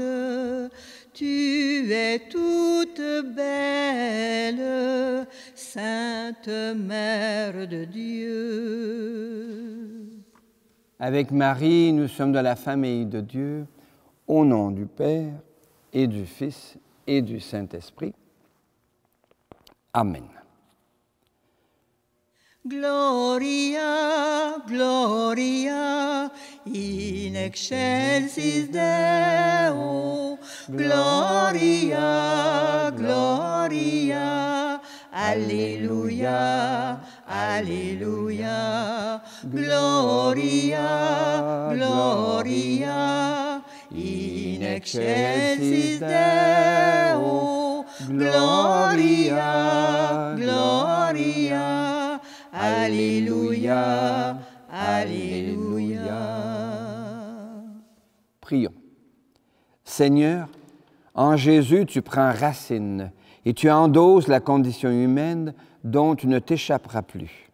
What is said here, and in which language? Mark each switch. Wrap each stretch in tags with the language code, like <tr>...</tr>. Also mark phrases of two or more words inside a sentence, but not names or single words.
<fr>Tu es toute belle, Sainte Mère de Dieu. Avec Marie, nous sommes de la famille de Dieu, au nom du Père et du Fils et du Saint-Esprit. Amen.</fr> <la>Gloria, Gloria, in excelsis Deo. Gloria, Gloria, Alleluia, Alleluia. Gloria, Gloria, in excelsis Deo. Gloria, Gloria, Alléluia, Alléluia.</la> <fr>Prions. Seigneur, en Jésus, tu prends racine et tu endosses la condition humaine dont tu ne t'échapperas plus.</fr>